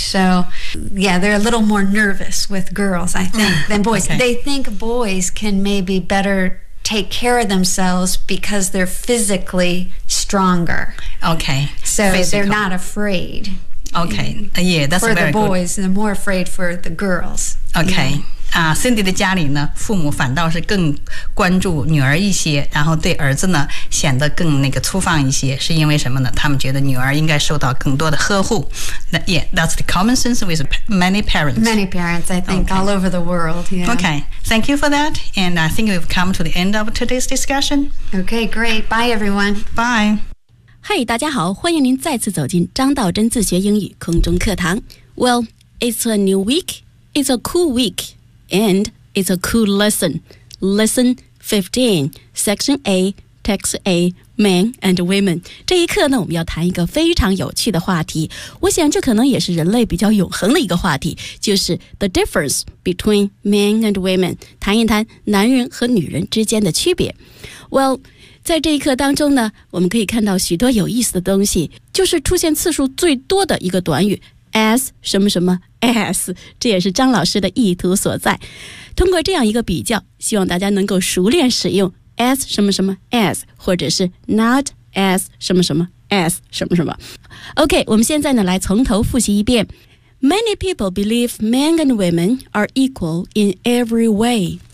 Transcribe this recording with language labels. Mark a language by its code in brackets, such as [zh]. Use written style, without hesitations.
[en] So, yeah, they're a little more nervous with girls, I think, than boys. Okay. They think boys can maybe better... take care of themselves because they're physically stronger. Okay. So、 Physical. They're not afraid. Okay. Yeah, that's very good. For the boys, they're more afraid for the girls. Okay. Yeah. [zh] Cindy 的家里呢，父母反倒是更关注女儿一些，然后对儿子呢，显得更那个粗放一些，是因为什么呢？他们觉得女儿应该受到更多的呵护。 [en] Yeah, that's the common sense with many parents. Many parents, I think,、 all over the world.、Yeah. Okay, thank you for that. And I think we've come to the end of today's discussion. Okay, great. Bye, everyone. Bye. [zh] Hey, 大家好，欢迎您再次走进张道真自学英语空中课堂。 [en] Well, it's a new week. It's a cool week. And it's a cool lesson. Lesson 15, Section A, Text A. [zh] Men and women， 这一课呢，我们要谈一个非常有趣的话题。我想这可能也是人类比较永恒的一个话题，就是 [en] the difference between men and women， [zh] 谈一谈男人和女人之间的区别。 Well， 在这一课当中呢，我们可以看到许多有意思的东西，就是出现次数最多的一个短语 as 什么什么 as， 这也是张老师的意图所在。通过这样一个比较，希望大家能够熟练使用。As 什么什么 as， 或者是 not as 什么什么 as 什么什么。 OK， 我们现在呢来从头复习一遍。 [en] Many people believe men and women are equal in every way.